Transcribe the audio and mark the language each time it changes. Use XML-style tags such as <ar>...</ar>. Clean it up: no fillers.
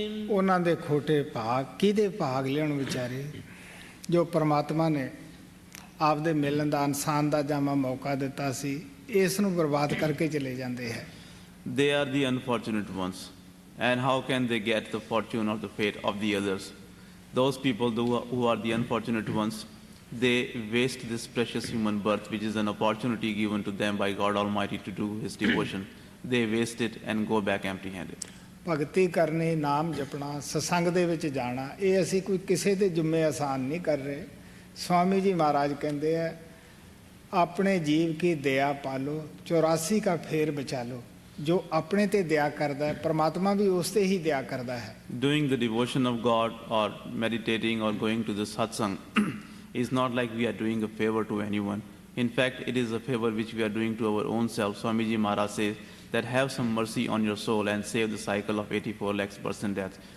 <pa>ਉਹਨਾਂ ਦੇ ਖੋਟੇ ਭਾਗ ਕਿਹਦੇ ਭਾਗ ਲੈਣ ਵਿਚਾਰੇ, ਜੋ ਪਰਮਾਤਮਾ ਨੇ ਆਪਦੇ ਮਿਲਣ ਦਾ ਇਨਸਾਨ ਦਾ ਜਾਮਾ ਮੌਕਾ ਦਿੱਤਾ ਸੀ, ਇਸ ਨੂੰ ਬਰਬਾਦ ਕਰਕੇ ਚਲੇ ਜਾਂਦੇ ਹੈ।</pa> <en>They are the unfortunate ones, and how can they get the fortune or the fate of the others? Those people who are the unfortunate ones, they waste this precious human birth, which is an opportunity given to them by God Almighty to do His devotion. They waste it and go back empty-handed.</en> <pa>ਭਗਤੀ ਕਰਨੀ, ਨਾਮ ਜਪਣਾ, ਸਤਸੰਗ ਦੇ ਵਿੱਚ ਜਾਣਾ, ਇਹ ਅਸੀਂ ਕੋਈ ਕਿਸੇ ਦੇ ਜੁੰਮੇ ਆਸਾਨ ਨਹੀਂ ਕਰ ਰਹੇ। ਸਵਾਮੀ ਜੀ ਮਹਾਰਾਜ ਕਹਿੰਦੇ ਆ,</pa> <hi>ਆਪਣੇ ਜੀਵ ਕੀ ਦਇਆ ਪਾਲੋ, 84 का फेर बचा लो।</hi> <pa>ਜੋ ਆਪਣੇ ਤੇ ਦਇਆ ਕਰਦਾ ਹੈ, ਪਰਮਾਤਮਾ ਵੀ ਉਸ ਤੇ ਹੀ ਦਇਆ ਕਰਦਾ ਹੈ।</pa> <en>Doing the devotion of God or meditating or going to the satsang is not like we are doing a favor to anyone. In fact, it is a favor which we are doing to our own self. Swamiji Maharaj says that have some mercy on your soul and save the cycle of 84 lakhs person death.</en>